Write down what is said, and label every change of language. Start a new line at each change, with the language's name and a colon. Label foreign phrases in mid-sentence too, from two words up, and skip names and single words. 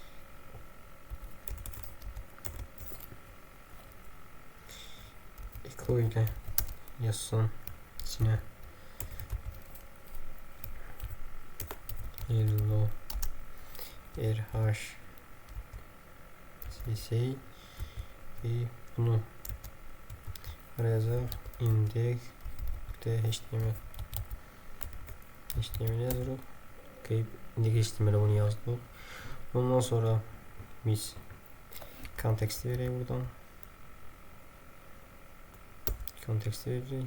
Azerbaijani: Echo ile yazsın içine
English: hello rh cc
Azerbaijani: ve bunu araya
English: index html
Azerbaijani: yazırıq.
English: Index html'e
Azerbaijani: bunu yazdık. Ondan sonra biz konteksti verək buradan. Konteksti verdik.